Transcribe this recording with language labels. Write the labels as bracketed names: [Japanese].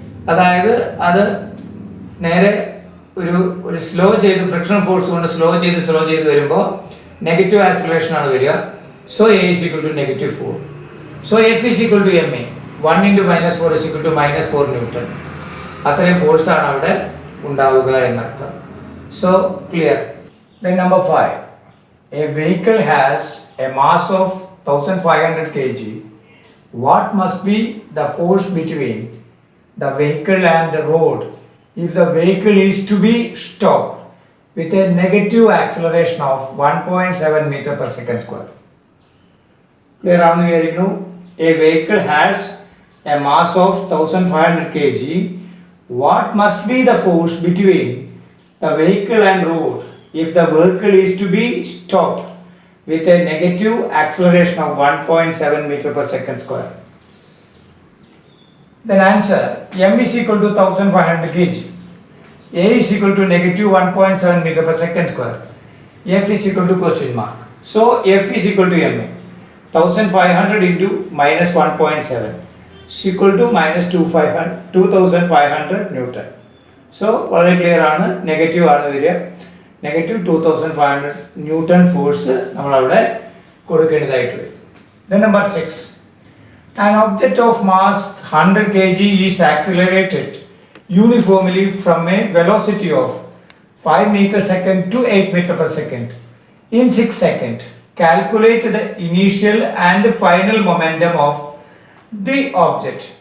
[Malayalam] അതായത് അത് നേരെ ഒരു സ്ലോ ചെയ്ത് ഫ്രിക്ഷൻ ഫോഴ്സ് കൊണ്ട് സ്ലോ ചെയ്ത് വരുമ്പോൾ നെഗറ്റീവ് ആക്സിലറേഷൻ ആണ് വരിക. [English] So a is equal to negative 4. So F is equal to ma. 1 into minus 4 is equal to minus 4 Newton. [Malayalam] അത്രയും ഫോഴ്സ് ആണ് അവിടെ ഉണ്ടാവുക എന്നർത്ഥം. [English] So clear. Then number 5. A vehicle has a mass of 1500 kg. What must be the force between the vehicle and the road if the vehicle is to be stopped with a negative acceleration of 1.7 meter per second square. Clear on here, a vehicle has a mass of 1500 kg. What must be the force between the vehicle and road if the vehicle is to be stopped with a negative acceleration of 1.7 meter per second square? Then answer, m is equal to 1500 kg, a is equal to negative 1.7 meter per second square, f is equal to question mark. So f is equal to ma, 1500 into minus 1.7 is equal to minus 2500 Newton. [Malayalam] So വളരെ clear ആണ്, negative ആണ് വരിക, negative 2500 newton force നമ്മൾ അവിടെ കൊടുക്കേണ്ടതായിട്ട് വരും. [English] Then number 6, an object of mass 100 kg is accelerated uniformly from a velocity of 5 meter second to 8 meter per second in 6 seconds. Calculate the initial and final momentum of the object.